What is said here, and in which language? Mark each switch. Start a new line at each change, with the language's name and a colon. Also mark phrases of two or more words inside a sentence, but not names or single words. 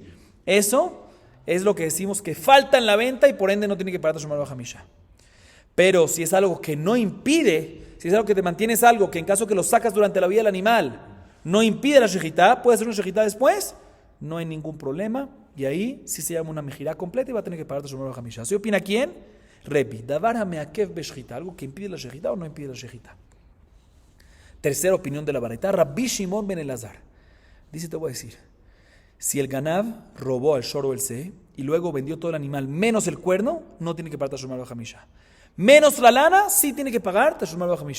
Spanish: Eso es lo que decimos que falta en la venta y por ende no tiene que pagar
Hebrew: תשלומי ארבעה וחמשה.
Spanish: Pero si es algo que no impide, si es algo que te mantienes algo que en caso que lo sacas durante la vida del animal, no impide la shejitá, puedes hacer una shejitá después, no hay ningún problema, y ahí sí se llama una mejirá completa y va a tener que pagar
Hebrew: תשלומי ארבעה וחמשה.
Spanish: ¿Así opina quién?
Hebrew: רבי, דבר המעכב בשחיטה,
Spanish: algo que impide la shejitá o no impide la shejitá. Tercera opinión de la baraita, Rabbi Shimon ben Elazar. Dice, te voy a decir, si el ganav robó el shor o el se y luego vendió todo el animal menos el cuerno, no tiene que pagar
Hebrew: תשלומי ארבעה וחמשה.
Spanish: menos la lana, sí tiene que pagar
Hebrew: תשלומי וחמשה.